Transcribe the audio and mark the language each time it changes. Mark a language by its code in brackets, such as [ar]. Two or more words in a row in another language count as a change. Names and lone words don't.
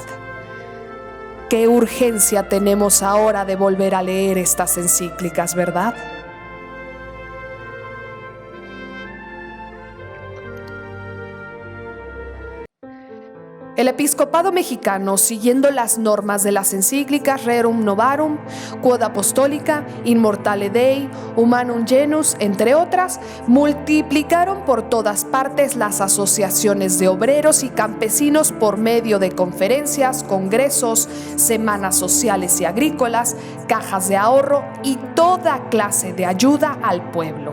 [es] Qué urgencia tenemos ahora de volver a leer estas encíclicas, ¿verdad? El episcopado mexicano, siguiendo las normas de las encíclicas Rerum Novarum, Quod Apostolica, Immortale Dei, Humanum Genus, entre otras, multiplicaron por todas partes las asociaciones de obreros y campesinos por medio de conferencias, congresos, semanas sociales y agrícolas, cajas de ahorro y toda clase de ayuda al pueblo.